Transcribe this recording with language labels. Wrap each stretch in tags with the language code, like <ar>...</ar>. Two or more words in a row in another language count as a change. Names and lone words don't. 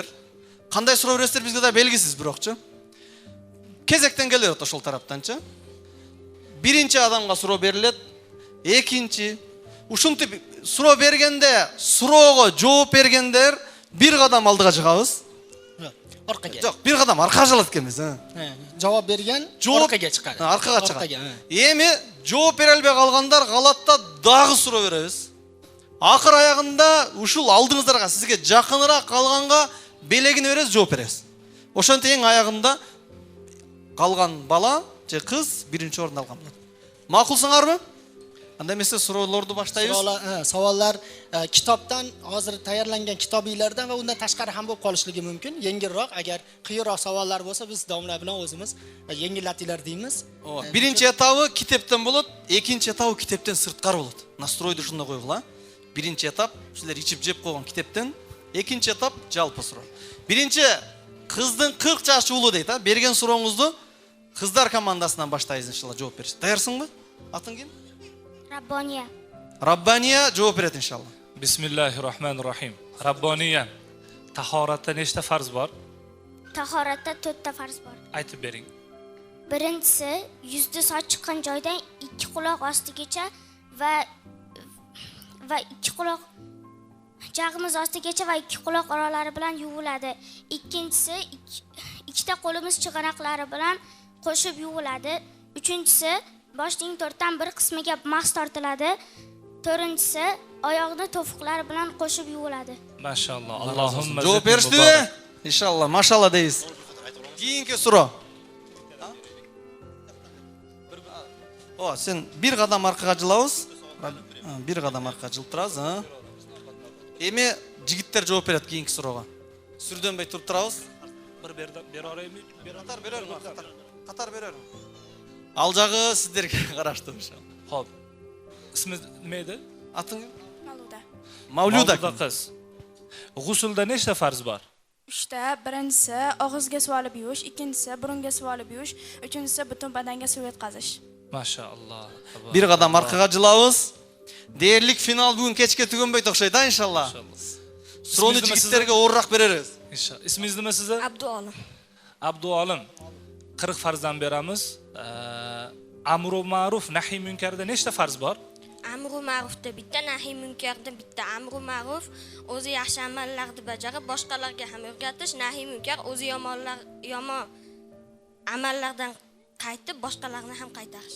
<ky>Кандай суроо бересиздер бизге да белгисиз бирокчу. Кезектен келет ошол тараптанчы. Биринчи адамга суроо берилет. Экинчи. Ушинтип суроо бергенде, суроого жооп бергендер бир кадам алдыга чыгабыз.</ky> <uz>Orqaga.</uz> <ky>Жок, бир кадам аркага жылат экенбиз.</ky> <uz>Javob bergan orqaga chiqadi.</uz> <ky>Аркага чыгат. Эми жооп бере албай калгандар калат да дагы суроо беребиз. Акыр аягында ушул алдыңыздарга сизге жакыныраак калганга белегин беребиз, жооп беребиз. Ошентип эң аягында калган бала же кыз биринчи орун алган болот. Макулсыңарбы? Анда эмесе суроолорду баштайбыз.</ky> <uz>Savollar kitobdan hozir tayyorlangan kitobiylardan va undan tashqari ham bo'lib qolishligi mumkin. Yengilroq, agar qiyinroq savollar bo'lsa, biz domla bilan o'zimiz yengillatinglar deymiz.</uz> <ky>Биринчи этабы китептен болот, экинчи этабы китептен сырткары болот. Настройду ушундай койгула. Биринчи этап силер ичип жеп койгон kitepten, экинчи этап жалпы суроо. Биринчи кыздын 40 жашы улу дейт, берген сурооңузду кыздар командасынан баштайбыз иншалла жооп бериш. Даярсыңбы? Атың ким? Rabboniya. Rabbaniya жооп берет иншалла.</ky> <ar>بسم الله الرحمن الرحيم.</ar> <uz>Rabboniya. Tahoratda nechta farz bor? Tahoratda 4 ta farz bor. Aytib bering. Birinchisi yuzda soch chiqqan joydan ikki quloq ostigacha va ikki quloq jag'imiz ostigacha va ikki quloq oralari bilan yuviladi. Ikkinchisi ikkita qo'limiz chig'anoqlari bilan qo'shib yuviladi. Uchinchisi boshning 4dan 1 qismiga mahs tortiladi. To'rtinchisi oyoqni to'fiqlar bilan qo'shib yuviladi.</uz> <ar>ما شاء الله. اللهم</ar> <ky>жооп беришти? Иншалла, машалла дейбиз. Кийинки суроо. О, сен бир кадам аркага жылабыз. Бир кадам аркага жылып турабыз, Эми жигиттер жооп берет кийинки суроого. Сүрдөнбөй туруп турабыз.</ky> <uz>Bir bera oraymi?</uz> <ky>Катар берерим. Ал жагы сиздерге караштуу иншалла.</ky> <uz>Xo'p. İsmi nima edi?</uz> <ky>Атың ким?</ky> <uz>Mavluda. Mavluda qiz. G'usulda nechta farz bor? 3 ta. Birinchisi og'izga suv olib yuvish, ikkinchisi burunga suv olib yuvish, uchinchisi butun badanga suv yetkazish. Mashallah. Bir qadam</uz> <ky>аркага жылабыз. Дээрлик финал бүгүн кечке түгөнбөйт окшойт, иншалла. Суроону жигиттерге оорураак беребиз.</ky> <uz>İnşallah. İsmingiz nima sizlar? Abduolim. Abduolim. 40 farzdan beramiz. Amru ma'ruf, nahi munkarda nechta farz bor? Amru ma'rufda bitta, nahi munkarda bitta. Amru ma'ruf o'zi yaxshi amallarni bajarib, boshqalarga ham o'rgatish, nahi munkar o'zi yomon amallardan qaytib, boshqalarni ham qaytarish.</uz>